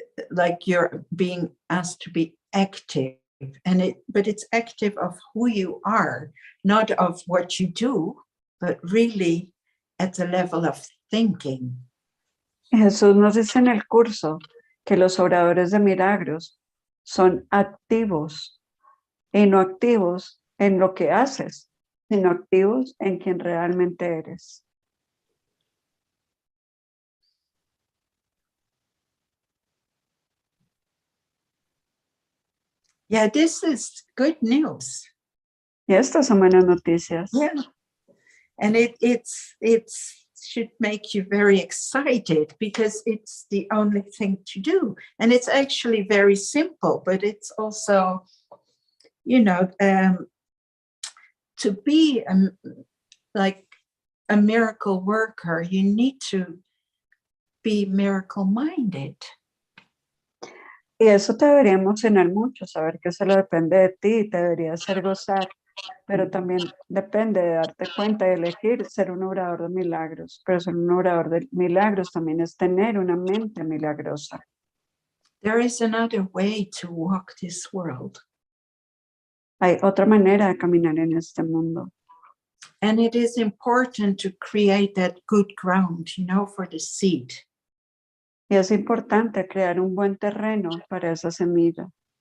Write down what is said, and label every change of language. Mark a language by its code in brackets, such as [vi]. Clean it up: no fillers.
[en] Like you're being asked to be active, but it's active of who you are, not of what you do, but really at the level of thinking. [es] Jesús nos dice en el curso que los obradores de milagros son activos y no activos en lo que haces, sino activos en quien realmente eres. [en] Yeah, this is good news. [es] Y estas son buenas noticias. [en] Yeah. And it's should make you very excited because it's the only thing to do. And it's actually very simple, but it's also, you know, to be like a miracle worker, you need to be miracle-minded. [es] Y eso te debería emocionar mucho, saber que solo depende de ti, te debería hacer gozar, pero también depende de darte cuenta y elegir ser un obrador de milagros. Pero ser un obrador de milagros también es tener una mente milagrosa. [en] There is another way to walk this world. [es] Hay otra manera de caminar en este mundo. [en] And it is important to create that good ground, you know, for the seed. [es] Y es importante crear un buen terreno para esa semilla.